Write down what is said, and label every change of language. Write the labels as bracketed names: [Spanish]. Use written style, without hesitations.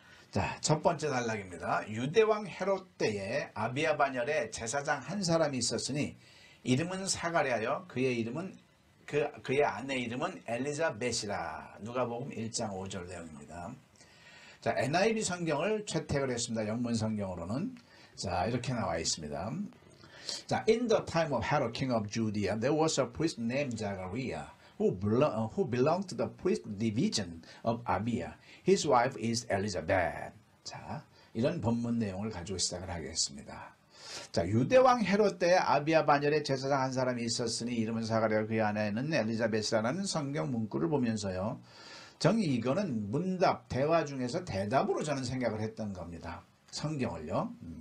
[Korean] 자, 첫 번째 단락입니다. 유대왕 헤롯 때에 아비야 반열에 제사장 한 사람이 있었으니 이름은 사가랴여 그의 아내 이름은 엘리자벳이라. 누가복음 1장 5절 내용입니다. 자, NIV 성경을 채택을 했습니다. 영문 성경으로는 자, 이렇게 나와 있습니다. [English] 자, in the time of Herod, king of Judea, there was a priest named Zachariah who belonged to the priest division of Abia. His wife is Elizabeth. [Korean] 자, 이런 본문 내용을 가지고 시작을 하겠습니다. 자, 유대왕 헤롯 때 아비야 반열에 제사장 한 사람이 있었으니 이름은 사가랴 그의 아내는 엘리자벳이라는 성경 문구를 보면서요. 정이 이거는 문답, 대화 중에서 대답으로 저는 생각을 했던 겁니다. 성경을요.